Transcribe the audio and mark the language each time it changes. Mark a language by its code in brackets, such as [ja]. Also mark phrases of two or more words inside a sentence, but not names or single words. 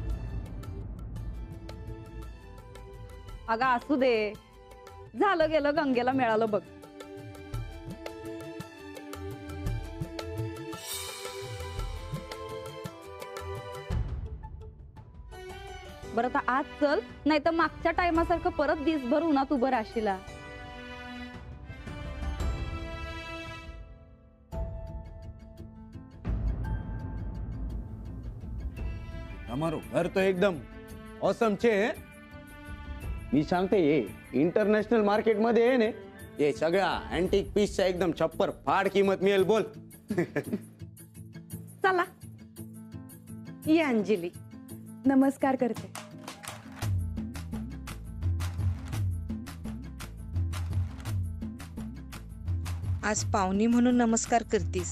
[mr] अगं असू दे, झालं गेलं, गंगेला मिळालं बघ. बरं आता आज चल, नाही तर मागच्या टायमासारखं परत दिसभर उन्हात उभं राशीला. [gu] તમારું ઘર તો એકદમ ઓસમ છે. [mr] मी सांगते हे [en] international market [mr] मध्ये आहे ने, हे सगळ्या अँटिक पीसच्या एकदम [hi] छप्पर फाड [mr] किंमत मिळेल. बोल. चला. ये अंजली. नमस्कार करते. आज पाहुणी म्हणून नमस्कार करतीस.